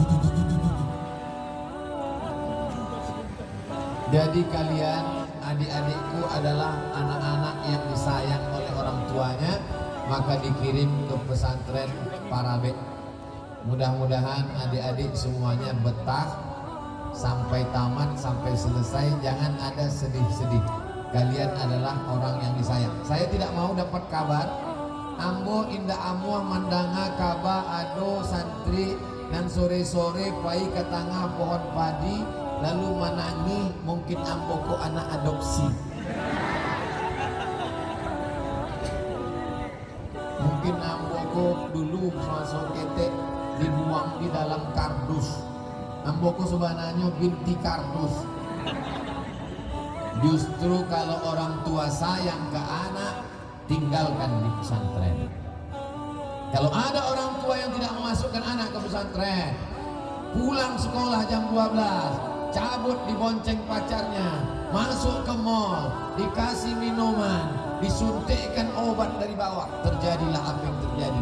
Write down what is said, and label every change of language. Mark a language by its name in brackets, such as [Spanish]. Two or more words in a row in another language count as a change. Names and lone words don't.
[Indonesian] Jadi kalian, adik-adikku adalah anak-anak yang disayang oleh orang tuanya, maka dikirim ke pesantren Parabe. Mudah-mudahan adik-adik semuanya betah sampai tamat, sampai selesai. Jangan ada sedih-sedih. Kalian adalah orang yang disayang. Saya tidak mau dapat kabar [Minangkabau] Ambo indah amuah mandanga kaba ado santri [Indonesian] dan sore-sore pai ke tengah pohon padi lalu menangi mungkin Ambo ko anak adopsi. [Minangkabau] Mungkin Ambo ko dulu masuk ketek dibuang di dalam kardus. [Indonesian] Amboku sebenarnya binti kardus. Justru kalau orang tua sayang ke anak, tinggalkan di pesantren. Kalau ada orang tua yang tidak memasukkan anak ke pesantren, pulang sekolah jam 12, cabut dibonceng pacarnya, masuk ke mall, dikasih minuman, disuntikkan obat dari bawah, terjadilah apa yang terjadi.